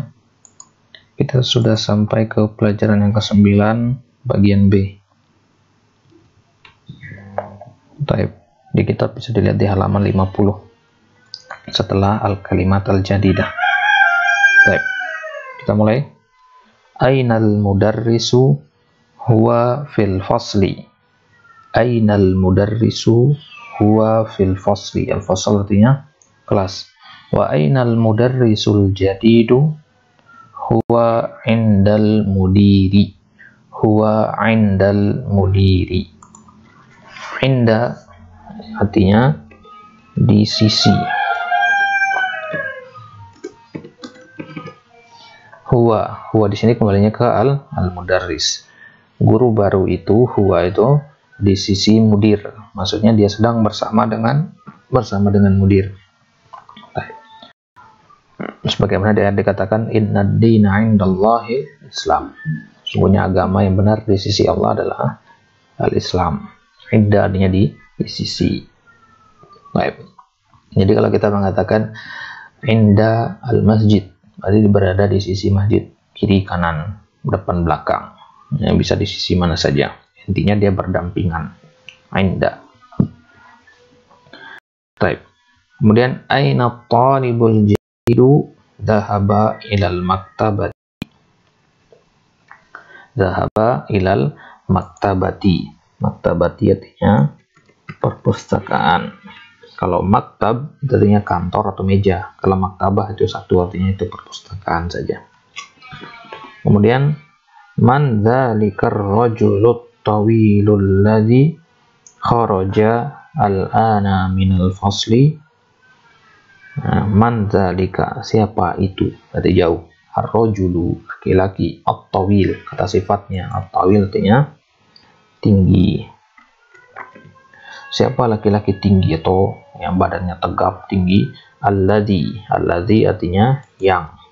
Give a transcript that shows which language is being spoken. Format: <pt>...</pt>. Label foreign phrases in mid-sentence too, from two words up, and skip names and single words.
<id>Kita sudah sampai ke pelajaran yang ke-9 bagian B. Baik, di kitab bisa dilihat di halaman 50 setelah</id> <ar>الكلمات الجديدة.</ar> <id>Baik, kita mulai.</id> <ar>أين المدرس هو في الفصل. أين المدرس هو في الفصل.</ar> <id>Al-fasl artinya kelas.</id> <ar>وأين المدرس الجديد هو عند المدير. هو عند المدير.</ar> <id>Inda artinya di sisi. Huwa di sini kembalinya ke al-mudarris. Guru baru itu, huwa itu di sisi mudir. Maksudnya dia sedang bersama dengan mudir. Sebagaimana dia dikatakan</id> <ar>إن الدين عند الله الإسلام.</ar> <id>Sungguhnya agama yang benar di sisi Allah adalah al-Islam. Inda artinya di sisi. Baik. Jadi kalau kita mengatakan</id> <ar>عند المسجد,</ar> <id>berarti berada di sisi masjid, kiri kanan, depan belakang. Yang bisa di sisi mana saja. Intinya dia berdampingan. Inda. Baik.</id> <ar>Kemudian أين الطالب الجديد ذهب إلى المكتبة. ذهب إلى المكتبة.</ar> <id>Maktabati artinya perpustakaan. Kalau maktab artinya kantor atau meja. Kalau maktabah itu satu, artinya itu perpustakaan saja.</id> <ar>Kemudian من ذلك الرجل الطويل الذي خرج الآن من الفصل. من ذلك,</ar> <id>siapa itu? Berarti jauh. Ar-rajulu, laki-laki. At-tawil, kata sifatnya. At-tawil artinya tinggi. Siapa laki-laki tinggi atau yang badannya tegap tinggi? Alladzi artinya yang.</id>